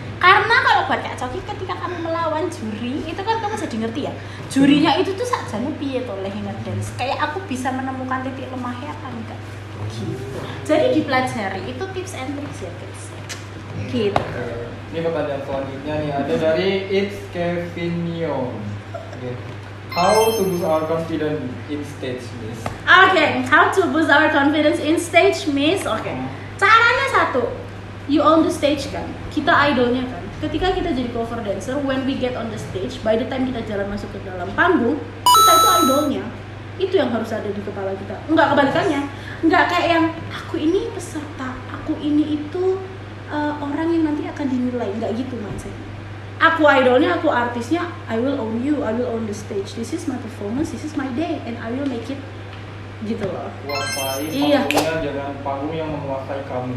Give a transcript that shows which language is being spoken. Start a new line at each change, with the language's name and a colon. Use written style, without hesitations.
Indonesian: Karena kalau buat Kak Coki ketika kamu melawan juri, itu kan kamu jadi ngerti ya. Jurinya itu tuh
Javanese: sakjane piye to leh ngedance.
Indonesian: Kayak aku bisa menemukan titik lemahnya apa enggak. Gitu. Jadi dipelajari, itu tips and tricks ya guys. Gitu. Oke. Ini pertanyaan selanjutnya nih, ada dari It's Kevinio. Oke.
English: How to boost our confidence in stage, Miss? Oke, how to boost our confidence in stage, Miss?
Indonesian: Oke. Caranya satu,
English: you on the stage
Indonesian: kan, kita idolnya kan. Ketika kita jadi cover dancer,
English: when we get on the stage,
Indonesian: by the time kita jalan masuk ke dalam panggung, kita itu idolnya. Itu yang harus ada di kepala kita. Enggak kebalikannya. Enggak kayak yang aku ini peserta, aku ini itu orang yang nanti akan dinilai. Enggak gitu mindsetnya. Aku idolnya, aku artisnya,
English: I will own you, I will own the stage. This is my performance, this is my day, and I will make it
Indonesian: gitu loh. Kuasai Iya. panggungnya, jangan panggung yang menguasai kamu.